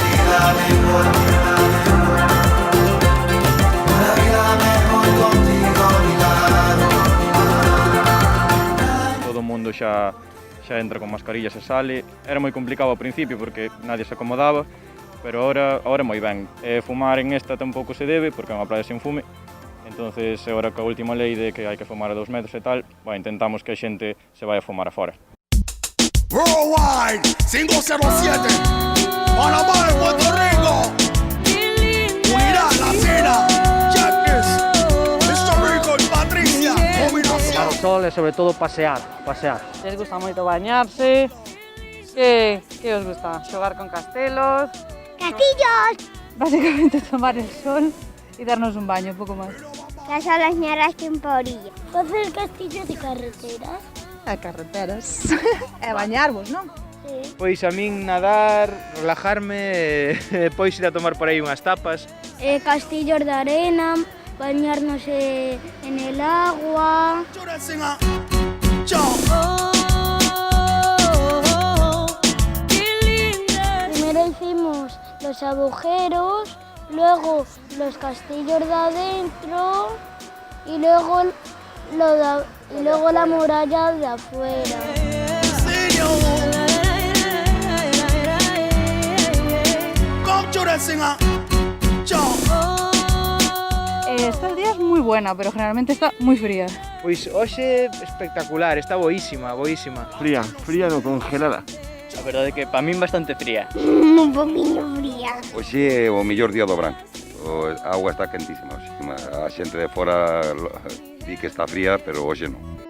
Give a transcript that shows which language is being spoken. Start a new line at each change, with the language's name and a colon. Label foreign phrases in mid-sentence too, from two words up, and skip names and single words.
Galician: Todo o mundo xa entra con mascarillas e sale. Era moi complicado ao principio porque
Spanish: nadie se acomodaba, pero ahora
Galician: moi ben. Fumar en esta tampouco se debe porque é unha praia sin fume. Entonces, agora coa última lei de que hai que fumar a 2 metros e tal, intentamos que a xente se vai a fumar afora. Worldwide 507 Panamá y Puerto Rico Unidad Latina Jacques Mr. Rico y Patricia Tomar o sol e sobre todo pasear.
Spanish: Les gusta moito bañarse.
Galician: Que os gusta? Xogar con castelos.
Spanish: ¡Castillos! Básicamente tomar el sol y darnos un baño,
Galician: un pouco máis.
Spanish: Las olas ñaras que en Paurilla. Facer castillos de carreteras.
Galician: A carreteras. E bañarvos, non?
Spanish: Sí.
Galician: Pois a min nadar, relajarme, pois ir a tomar por aí unhas tapas.
Spanish: Castillos de arena, bañarnos en el agua. Primero hicimos los agujeros, luego los castillos de adentro y luego la muralla de afuera. Estos días muy buena, pero generalmente está muy fría.
Galician: Pois hoxe espectacular, está boísima.
Spanish: Fría no congelada.
Galician: A verdade é que para min bastante fría. Un poquinho fría. Hoxe é o mellor día do verán. A auga está quentísima hoxe. A xente de fora di que está fría, pero hoxe non.